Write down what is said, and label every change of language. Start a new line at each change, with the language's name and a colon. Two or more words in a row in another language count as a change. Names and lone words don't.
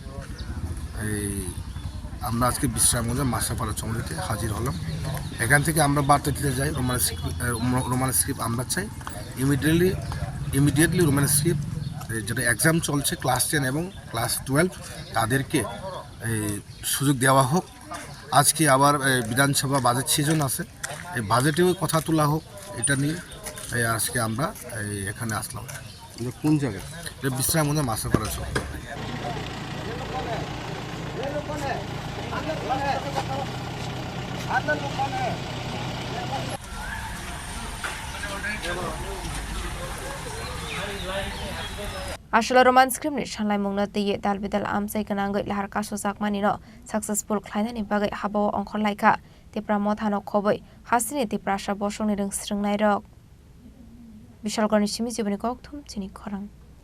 Bangla: আমরা আজকে বিশ্রামগঞ্জ মাসাপাড়া চমড়িতে হাজির হলাম এখান থেকে আমরা বার্তা দিতে যাই
English: Roman script
Bangla: আমরা চাই ইমিডিয়েটলি
English: Roman script
Bangla: যেটা এক্সাম চলছে ক্লাস 10 এবং ক্লাস 12 তাদেরকে সুযোগ দেওয়া হোক আজকে আবার বিধানসভা বাজেট সিজন আছে এই বাজেটেও কথা তোলা হোক এটা নিয়ে আজকে আমরা এখানে আসলাম কোন জায়গায় বিশ্রামগঞ্জ মাসাপাড়া চমড়ি
Kok Borok: ashalo
English: Roman script
Kok Borok: ni shanlai mungna tiye dalbidal Amchaio kanangai lahar kaso jakmani no successful khlainani bagai habawo ongkhlaikha Tipra Motha no khoboi hasini Tipra sa bosongni rung sringnai rok Bishalgorni simi jiboni kokthum Chini Khorang